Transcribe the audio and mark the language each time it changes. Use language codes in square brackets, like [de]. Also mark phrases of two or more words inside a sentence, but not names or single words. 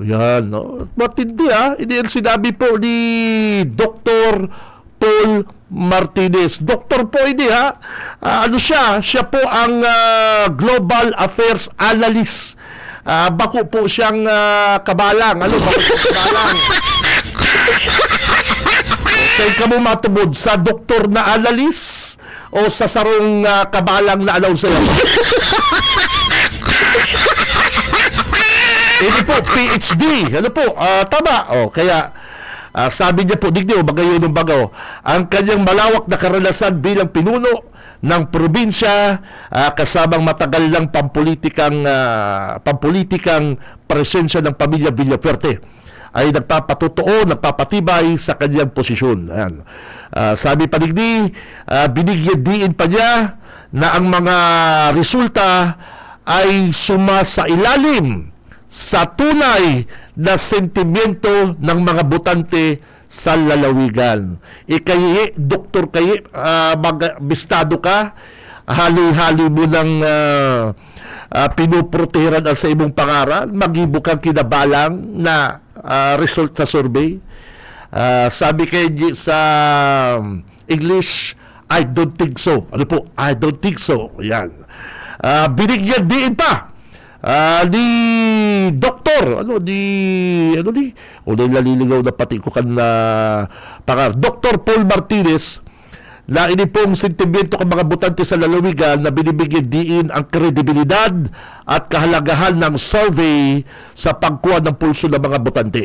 [tl] Yan, no? Matindi Hindi yan sinabi po ni Dr. Paul Martinez. Doktor po hindi ano siya? Siya po ang [en] Global Affairs Analyst. [bik] Bako po siyang kabalang. Bako siyang kabalang. Saan ka mo matubod? Sa doktor na analyst o sa sarong kabalang na announcer? Ini po, PhD. [tl] Tama. Kaya, sabi niya po, digdi bagayo ng bagaw, ang kanyang malawak na karanasan bilang pinuno ng probinsya, kasamang matagal ng pampolitikang presensya ng pamilya Villafuerte, ay nagpapatibay sa kanyang posisyon. Ayan. Sabi pa digdi, binigyan diin pa niya na ang mga resulta ay sumasailalim sa tunay na sentimiento ng mga botante sa lalawigan. [bik] Kayi, doktor kayi, bistado ka, hali-hali mo ng pinuprotehiran sa imong pangaral, mag-ibo kang kinabalang na result sa survey. Sabi kay sa English, [en] I don't think so. I don't think so. [tl] Yan. Binigyan diin pa ni doktor naliligaw na pati ko kan Dr. Paul Martinez, na ini pong sentimiento ng mga botante sa lalawigan na binibigyan diin ang kredibilidad at kahalagahan ng survey sa pagkuha ng pulso ng mga botante.